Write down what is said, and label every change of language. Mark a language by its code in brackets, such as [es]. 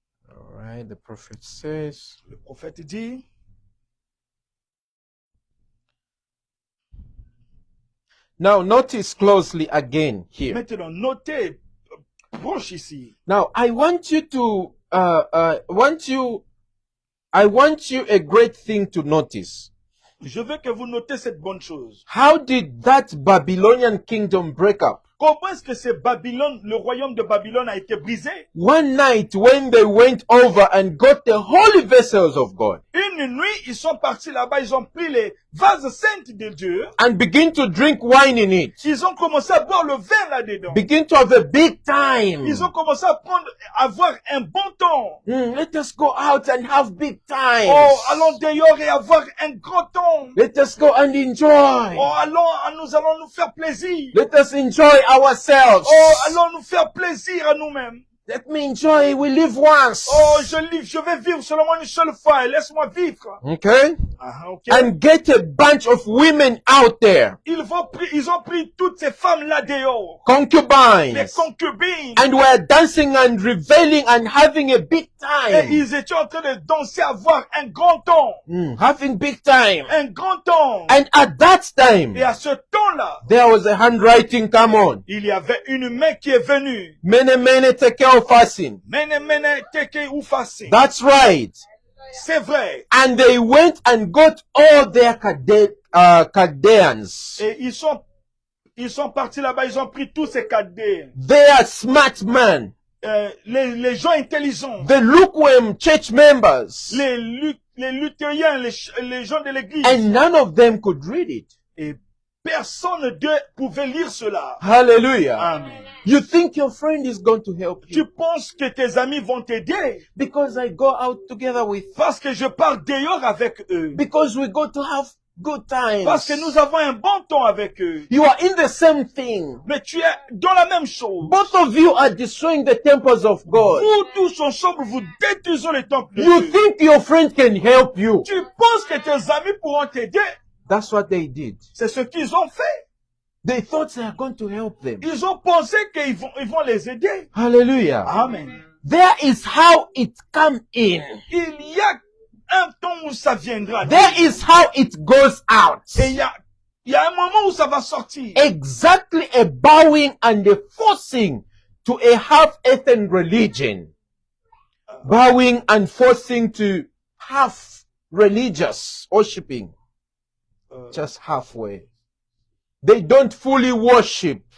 [en] All right, the prophet says, [fr] Le prophète dit, [en] now notice closely again here. [fr] maintenant, notez, proche ici. [en] Now I want you to, I want you a great thing to notice. [fr] Je veux que vous notez cette bonne chose. [en] How did that Babylonian kingdom break up? [fr] Comment est-ce que c'est Babylone, le royaume de Babylone a été brisé? [en] One night when they went over and got the holy vessels of God [fr] Une nuit, ils sont partis là-bas, ils ont pris les vases saints de Dieu. [en] and begin to drink wine in it, [fr] Ils ont commencé à boire le vin là-dedans. [en] begin to have a big time. [fr] Ils ont commencé à avoir un bon temps. [en] Let us go out and have big times. [fr] Oh, allons dehors et avoir un grand temps. [en] Let us go and enjoy. [fr] Oh, nous allons nous faire plaisir. [en] Let us enjoy ourselves. [fr] Oh, allons nous faire plaisir à nous-mêmes. [en] Let me enjoy. We live once. [fr] Oh, je vais vivre seulement une seule fois. Laisse-moi vivre. [en] Okay? Okay. And get a bunch of women out there. [fr] Ils ont pris toutes ces femmes-là dehors. Les [en] Concubines. [fr] concubines. [en] And were dancing and reveling and having a big [fr] Et [en] time. [fr] ils étaient en train de danser, avoir un grand temps. [en] Having big time. [fr] Un grand temps. [en] And at that time, [fr] Et à ce temps-là, [en] there was a handwriting, come on. [fr] il y avait une main qui est venue. [arc] Mene tekel fasin. Mene teke ufasi. [en] That's right. [fr] C'est vrai. [en] And they went and got all their Chaldeans. [fr] Et ils sont partis là-bas, ils ont pris tous ces cadets. [en] They are smart men. [fr] Les gens intelligents. [en] The lukewarm church members. [fr] Les luthériens, les gens de l'église. [en] And none of them could read it. [fr] Et personne d'eux pouvait lire cela. [en] Hallelujah. [fr] Amen. [en] You think your friend is going to help [fr] Tu [en] you [fr] penses que tes amis vont t'aider [en] because I go out together with, [fr] parce que je pars dehors avec eux. [en] because we go to have good times. [fr] Parce que nous avons un bon temps avec eux. [en] You are in the same thing. [fr] Mais tu es dans la même chose. [en] Both of you are destroying the temples of God. [fr] Vous tous ensemble, vous détruisez les temples de [en] You [fr] Dieu. [en] think your friend can help you. [fr] Tu penses que tes amis pourront t'aider. [en] That's what they did. [fr] C'est ce qu'ils ont fait. [en] They thought they are going to help them. [fr] Ils ont pensé qu'ils vont les aider. [en] Hallelujah. [fr] Amen. [en] There is how it come in. [fr] Il y a un temps où ça viendra. [en] There is how it goes out. [fr] Et il y a un moment où ça va sortir. [en] Exactly a bowing and a forcing to a half-earthen religion. Bowing and forcing to half religious worshiping. Just halfway. They don't fully worship.